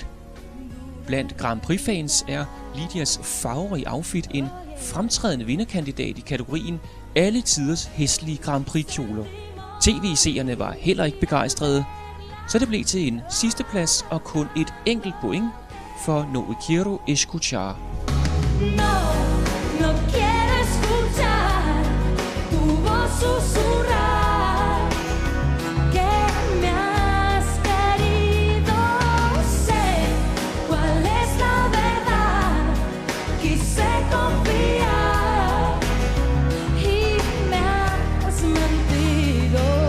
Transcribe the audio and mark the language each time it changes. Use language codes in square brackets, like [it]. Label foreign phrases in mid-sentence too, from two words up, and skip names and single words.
[da] Blandt Grand Prix-fans er Lydias farverige outfit en fremtrædende vinderkandidat i kategorien alle tiders hæslige Grand Prix-kjoler. TV-seerne var heller ikke begejstrede, så det blev til en sidste plads og kun et enkelt point for No Quiero Escuchar. [es] No quiero escuchar tu voz susurrar que me has querido. Sé cuál es la verdad. Quise confiar y me has mentido.